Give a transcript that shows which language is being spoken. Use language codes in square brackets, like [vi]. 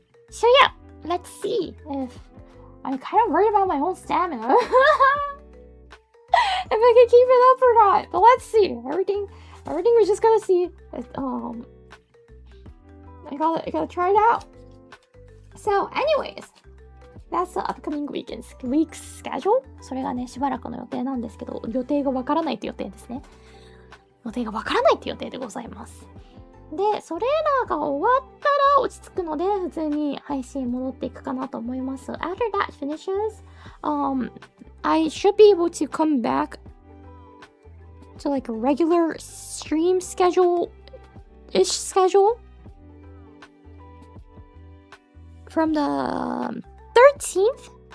[en] So yeah, let's see if I'm kind of worried about my own stamina. If I can keep it up or not. But let's see. Everything we're just gonna see. I gotta try it out. So anyways, that's the upcoming week's schedule. [ja] それがね、しばらくの予定なんですけど、予定がわからないって予定ですね。予定がわからないって予定でございます。で、それらが終わったら落ち着くので、普通に配信戻っていくかなと思います。 [en] After that finishes, I should be able to come back to like a regular stream schedule-ish schedule from the 13th?